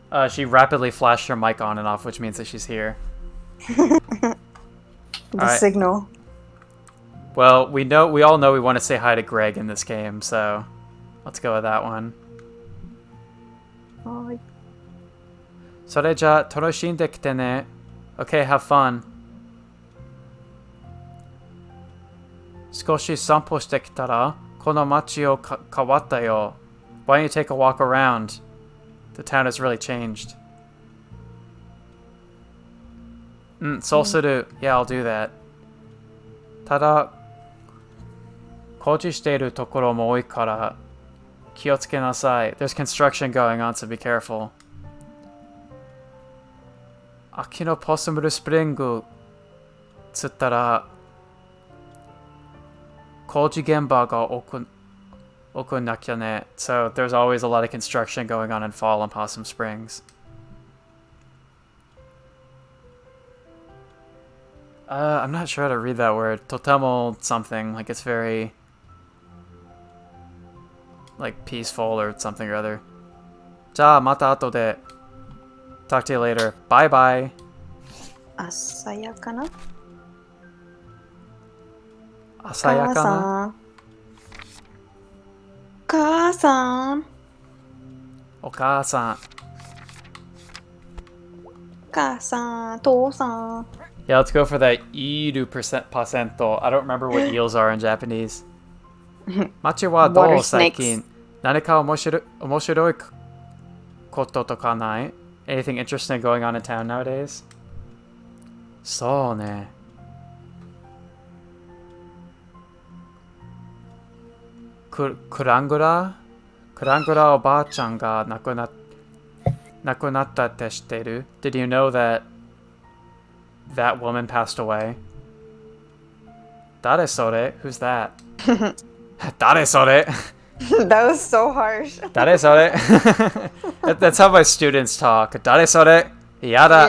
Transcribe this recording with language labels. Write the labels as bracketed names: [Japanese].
[English] She rapidly flashed her mic on and off, which means that she's here. The signal. Well, we all know we want to say hi to Greg in this game, so let's go with that one. Hi. [Japanese] それじゃあ楽しんできてね. [English] Okay, have fun. [Japanese] 少し散歩してきたらこの街を変わったよ. [English] Why don't you take a walk around? The town has really changed. [Japanese] そうする. [English] Yeah, I'll do that. [Japanese] ただ工事しているところも多いから気をつけなさい. [English] There's construction going on, so be careful. [Japanese] 秋のポスムルスプリングつったら工事現場が多くなきゃね. [English] So there's always a lot of construction going on in fall in Possum Springs. I'm not sure how to read that word. Totemo something. Like it's very like peaceful or something or other. [Japanese] じゃあまた後で. [English] Talk to you later. Bye bye. [Japanese] 朝やかな? 朝やかな? 母さん. お母さん. 母さん、父さん. [English] Yeah, let's go for that iru percento. I don't remember what eels are in Japanese. [Japanese] 街はどう最近? 何か面白いこととかない? [English] Anything interesting going on in town nowadays? [Japanese] そうね. クラングラおばあちゃんが亡くなったって知ってる? [English] Did you know that woman passed away? [Japanese] 誰それ? [English] Who's that? [Japanese] 誰それ? [English] That was so harsh. [Japanese] 誰それ? [English] That's how my students talk. [Japanese] 誰それ?やだ.